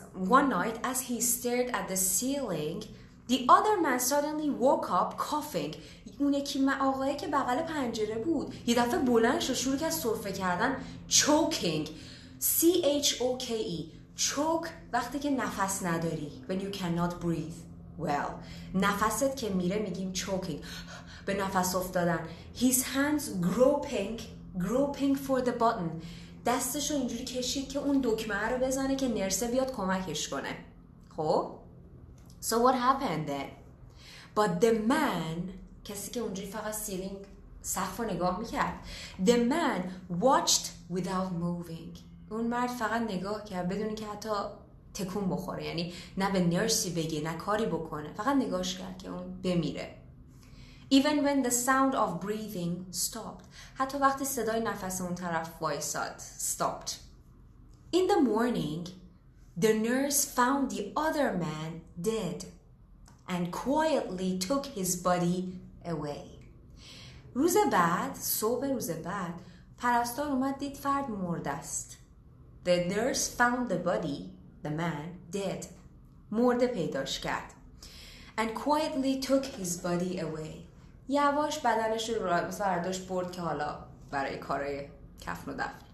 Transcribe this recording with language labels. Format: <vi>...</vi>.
<en>One night as he stared at the ceiling, the other man suddenly woke up coughing.</en> <fa>اون یکی آقایی که بغل پنجره بود یه دفعه بلند شد، شروع کرد سرفه کردن.</fa> <en>choking, choke. choke</en> <fa>وقتی که نفس نداری،</fa> <en>when you cannot breathe well.</en> <fa>نفست که میره میگیم choking، به نفس افتادن.</fa> <en>his hands groping groping for the button.</en> <fa>دستشو اینجوری کشید که اون دکمه رو بزنه که نرسه بیاد کمکش کنه.</fa> <en>خب so what happened then? But the man،</en> <fa>کسی که اونجوری فقط سیلینگ سقف رو نگاه میکرد،</fa> <en>the man watched without moving.</en> <fa>اون مرد فقط نگاه کرد بدون که حتی تکون بخوره، یعنی نه به نرسی بگه نه کاری بکنه، فقط نگاهش کرد که اون بمیره.</fa> <en>Even when the sound of breathing stopped.</en> <fa>حتی وقتی صدای نفس اون طرف وایساد.</fa> <en>Stopped. In the morning, the nurse found the other man dead and quietly took his body away.</en> <fa>روز بعد، صبح روز بعد، پرستار اومد دید فرد مرده است.</fa> <en>The nurse found the body, the man, dead.</en> <fa>مرده پیداش کرد.</fa> <en>And quietly took his body away.</en> <fa>یواش بدنش رو برداشت برد که حالا برای کارهای کفن و دفن.</fa>